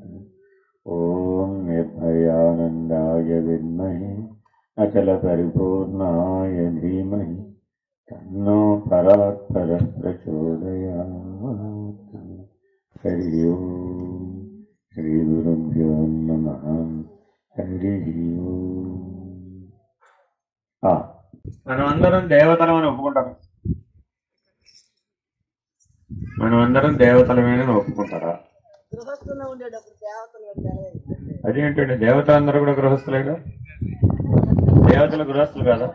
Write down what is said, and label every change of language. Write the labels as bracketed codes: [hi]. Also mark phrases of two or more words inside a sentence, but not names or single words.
[sa] ॐ निर्भयानन्दाय विद्महे अचलपरिपूर्णाय धीमहि तन्नो परात्परः प्रचोदयात्। हरि ओम् श्रीगुरुभ्यो नमः। हरिः ओम्। [te] మనమందరం దేవతలమని ఒప్పుకుంటారు. మనమందరం దేవతలమేనని ఒప్పుకుంటారా? అదేంటండి, దేవతలందరూ కూడా గృహస్థులేగా? దేవతలు గృహస్థులు కాదా?